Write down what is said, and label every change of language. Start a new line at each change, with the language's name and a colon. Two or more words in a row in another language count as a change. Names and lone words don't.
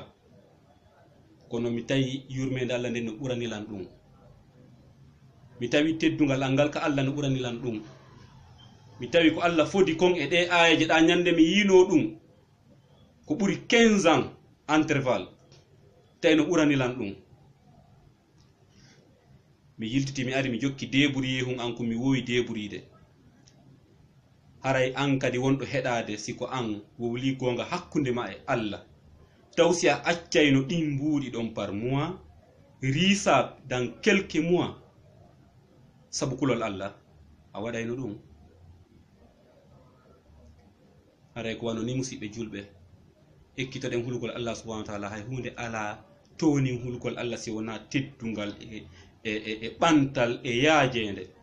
Fula: kono mi tawi yurmede Allah nden no ɓuranilan ɗum, mi tawi teddungal angal ka Allah no ɓuranilan ɗum, mi tawi ko Allah fodi kon e ɗe ayaje ɗa ñande mi yino ɗum ko ɓuri 15
French: ans intervalle,
Fula: tawi no ɓuranilan ɗum. mi yiltiti mi ari mi jokki deburi yehum an ko mi wowi deburide. haray an kadi wonɗo heɗade siko an wowli gonga hakkude ma e Allah, taw si a accayno ɗin mbuuɗi ɗon
French: par mois,
Fula: risa
French: dans quelques mois
Fula: sabu kulol Allah, a waɗayno ɗum. haray ko wano ni musidɓe julɓe, ekkitoɗen hulgol Allah
Arabic: سبحانه وتعالى,
Fula: hay hunde ala townin hulgol Allah si wona teddungal e ɓantal e yaajede.